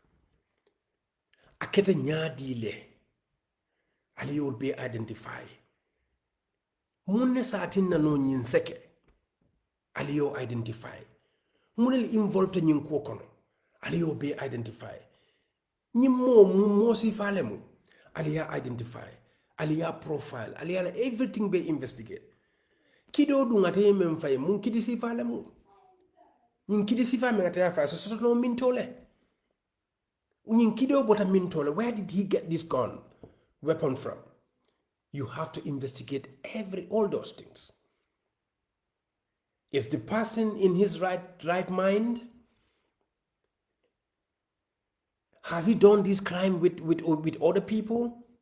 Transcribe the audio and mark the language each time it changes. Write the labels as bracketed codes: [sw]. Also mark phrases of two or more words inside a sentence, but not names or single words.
[lgg] Akete nyadi le. Aliyo be identify. Mune saatin na no nyin seke. Aliyo identify. Mune involved nyin kuo kono. Aliyo be identify. Nyimo mo si fale mu. Aliya identify. Aliya profile. Aliya everything be investigate. Kido du ngate mem fay mun kidi si fale mu. Nyin kidi si fale ngate ya fa so no mintole. Nyin kido bota mintole. [en] Where did he get this gun weapon from? You have to investigate all those things. Is the person in his right mind? Has he done this crime with other people?